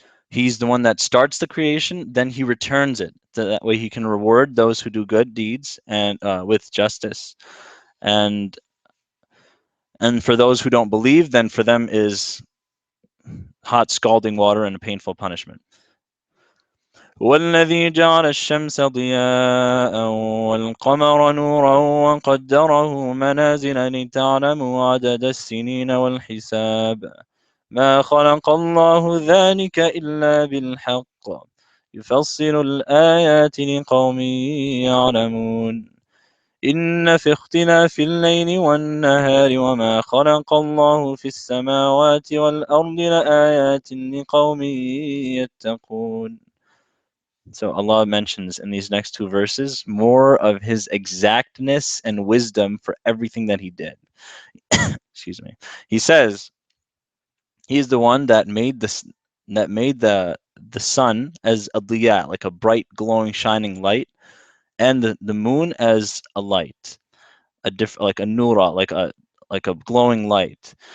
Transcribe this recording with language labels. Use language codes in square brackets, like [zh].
[en] He's the one that starts the creation, then He returns it. So that way He can reward those who do good deeds and with justice. And for those who don't believe, then for them is hot scalding water and a painful punishment. [ar] والذي جعل الشمس ضياء والقمر نورا وقدره منازل لتعلموا عدد السنين والحساب ما خلق الله ذلك إلا بالحق يفصل الآيات لقوم يعلمون إن في اختلاف الليل والنهار وما خلق الله في السماوات والأرض لآيات لقوم يتقون. [en] So Allah mentions in these next two verses more of His exactness and wisdom for everything that He did. Excuse me. He says He is the one that made the sun as a diya, like a bright, glowing, shining light, and the moon as a light, like a nura, like a glowing light.